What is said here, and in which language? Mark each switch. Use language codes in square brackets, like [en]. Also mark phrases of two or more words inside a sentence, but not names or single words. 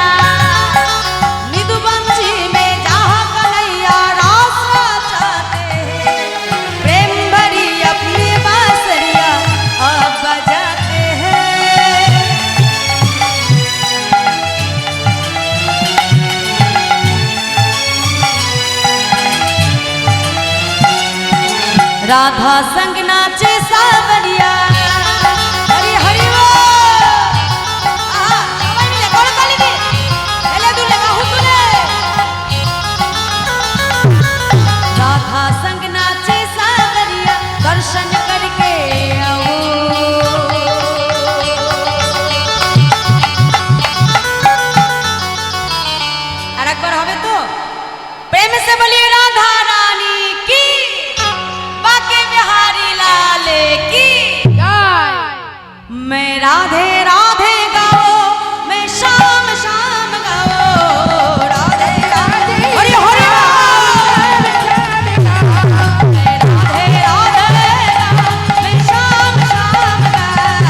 [hi] निदुबंसी में जहाँ कन्हैया रास रचाते हैं, प्रेम भरी अपनी बांसुरियाँ अब बजाते हैं। राधा संग नाचे सावरिया। [bn] हरि हरि बोल। সবাই মিলে করতালি দিয়ে হেলে দুলে বাহু তুলে। [hi] राधा संग नाचे सावरिया, दर्शन करके आओ। [bn] আর একবার হবে তো? [hi] प्रेम से बोलिए राधा रानी की, बाके बिहारी लाल की। जय मैं राधे राधे गाओ, मैं शाम शाम गाओ। राधे राधे हरि हरि मैं राधे राधे गाओ, मैं शाम शाम गाओ।